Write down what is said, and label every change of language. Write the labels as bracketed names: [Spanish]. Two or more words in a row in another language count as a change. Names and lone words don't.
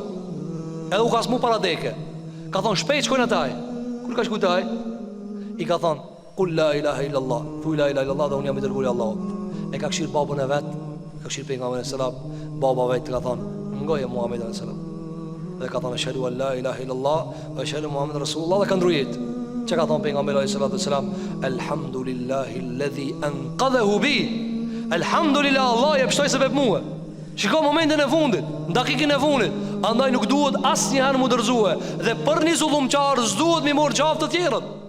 [Albanian] Edhe u ka smu para deke. Ka thonë shpejt shkojnë ataj. Kur ka shkujt aj? I ka thonë Kull [Arabic] لا إله إلا الله, [Albanian] thuj [Arabic] لا إله إلا الله [Albanian] dhe unë jam i dërguari i Allahut. E ka këshir babën e vet, ka këshir pejgamberin [Arabic] عليه السلام, [Albanian] baba vet ka thonë ngoje Muhamedi [Arabic] عليه السلام. [Albanian] Dhe ka thonë [Arabic] أشهد أن لا إله إلا الله وأشهد أن محمدا رسول الله [Albanian] dhe ka ndrujet. Çka ka thonë pejgamberi [Arabic] عليه السلام? الحمد لله الذي أنقذه بي. [Albanian] Alhamdulillah, Allah e pshtoi sebeb mua. Shiko momentin e fundit, dakikën e fundit. Andaj nuk duhet asnjëherë mu dërzue. Dhe për një zullumçar s'duhet mi marr gjaftë të tjerët.